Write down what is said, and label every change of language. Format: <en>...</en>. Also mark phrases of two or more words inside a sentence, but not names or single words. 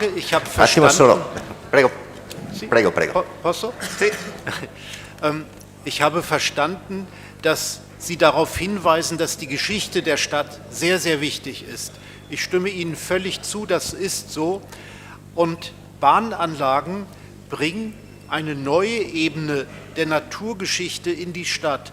<de>Ich habe verstanden...</de> <it>Attimo solo, prego. Sì? Prego. Posso? Sì.</it> <de>Ich habe verstanden, dass Sie darauf hinweisen, dass die Geschichte der Stadt sehr, sehr wichtig ist. Ich stimme Ihnen völlig zu, das ist so. Und Bahnanlagen bringen eine neue Ebene der Naturgeschichte in die Stadt.</de>